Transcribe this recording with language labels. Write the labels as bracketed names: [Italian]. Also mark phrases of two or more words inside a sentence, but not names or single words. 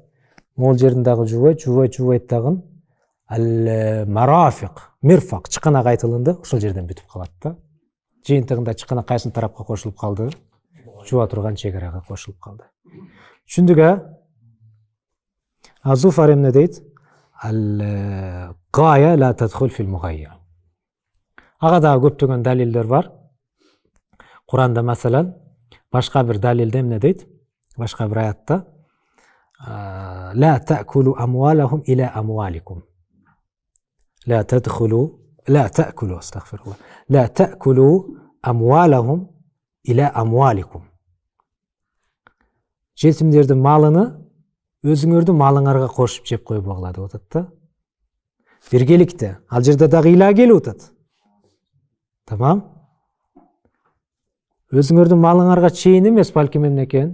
[Kyrgyz] Могул жерин дагы жуубайт дагы. Марафиq, мирфак чыканак айтылынды, ошол жерден бүтүп калат да. Жыйынтыгында чыканак кайсы тарапка кошулуп калды? Жуа турган чегерага кошулуп калды. Түшүндүк, Зуфар эмне дейт? [Arabic] غاية لا تدخل في المغيا. [Kyrgyz] Ага дагы көптөгөн далилдер бар. Куранда маселен башка бир далилде эмне дейт? Башка бир аятта [Arabic] لا تأكلوا أموالهم إلى أموالكم. لا تأكلوا استغفر الله لا تأكلوا أموالهم إلى أموالكم. [Kyrgyz] Жетимдердин малыны өзүңөрдүн малыңарга кошуп жеп койбогула деп атат да. Биргеликте. Ал жерде дагы ила келип атат. Тамам. Өзүңөрдүн малыңарга чейин эмес, балким эмне экен?